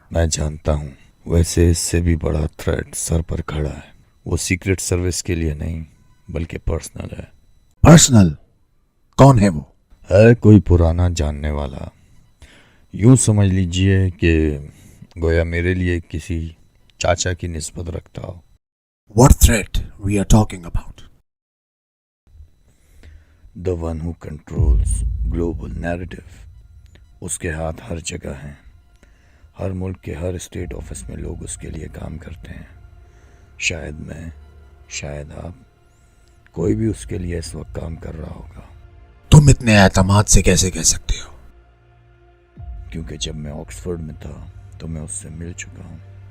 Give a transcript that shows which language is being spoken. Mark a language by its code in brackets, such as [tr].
[hi] मैं जानता हूँ, वैसे इससे भी बड़ा थ्रेट सर पर खड़ा है। वो सीक्रेट सर्विस के लिए नहीं, बल्कि पर्सनल है। पर्सनल? कौन है वो? है कोई पुराना जानने वाला। यूं समझ लीजिए कि गोया मेरे लिए किसी चाचा की निस्बत रखता हो। [en] What threat we are talking about? The one who controls global narrative. [hi] उसके हाथ हर जगह हैं। हर मुल्क के हर स्टेट ऑफिस में लोग उसके लिए काम करते हैं। शायद मैं, शायद आप, कोई भी उसके लिए इस वक्त काम कर रहा होगा। तुम इतने एतमाद से कैसे कह सकते हो? क्योंकि जब मैं ऑक्सफोर्ड में था तो मैं उससे मिल चुका हूँ।